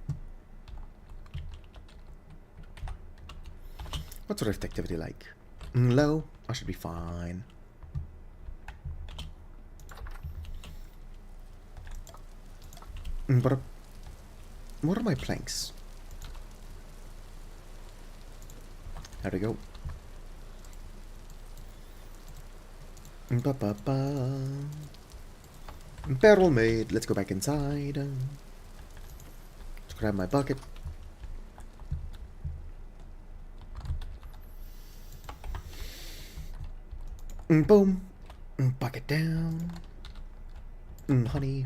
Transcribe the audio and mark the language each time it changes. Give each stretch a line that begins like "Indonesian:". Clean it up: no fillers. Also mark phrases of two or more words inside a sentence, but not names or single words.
English: What's rift activity like? Low? I should be fine. But what are my planks? There we go. Ba-ba-ba. Barrel made. Let's go back inside. Let's grab my bucket. Boom. Bucket down. Honey.